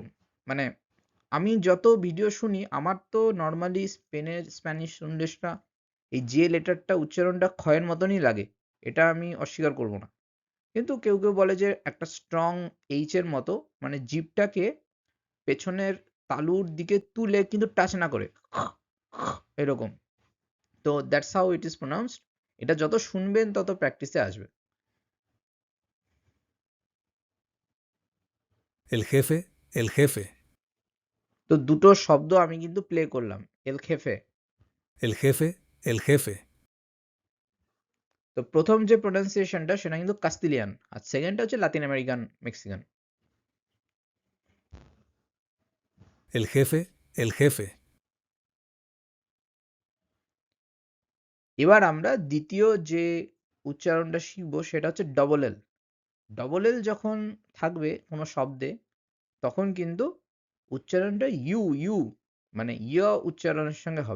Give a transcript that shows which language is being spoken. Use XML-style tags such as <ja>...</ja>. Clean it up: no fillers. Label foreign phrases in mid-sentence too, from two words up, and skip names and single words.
<bn>মানে আমি যত ভিডিও শুনি আমার তো নর্মালি স্পেনের স্প্যানিশ শুনলেসটা এই যে লেটারটা উচ্চারণটা ক্ষয়ের মতনই লাগে, এটা আমি অস্বীকার করব না। কিন্তু কেউ কেউ বলে যে একটা</bn> <en>strong H</en> <bn>এর মতো, মানে জিভটাকে পেছনের তালুর দিকে তুলে কিন্তু টাচ না করে, এরকম। তো</bn> <en>that's how it is pronounced.</en> <bn>এটা যত শুনবেন তত প্র্যাকটিসে আসবে।</bn> <es>El jefe, el jefe,</es> <bn>তো দুটো শব্দ আমি কিন্তু প্লে করলাম,</bn> <es>el jefe. el jefe, el jefe,</es> <bn>তো প্রথম যে প্রোনাউন্সিয়েশনটা সেটা কিন্তু কাস্তিলিয়ান, আর সেকেন্ডটা হচ্ছে লাতিন আমেরিকান মেক্সিকান।</bn> <es>el jefe, el jefe,</es> <bn>এবার আমরা দ্বিতীয় যে উচ্চারণটা শিখবো সেটা হচ্ছে</bn> <en>double L. double L</en> <bn>যখন থাকবে কোনো শব্দে তখন কিন্তু উচ্চারণটা ইউ ইউ মানে ইয় উচ্চারণের সঙ্গে হবে।</bn>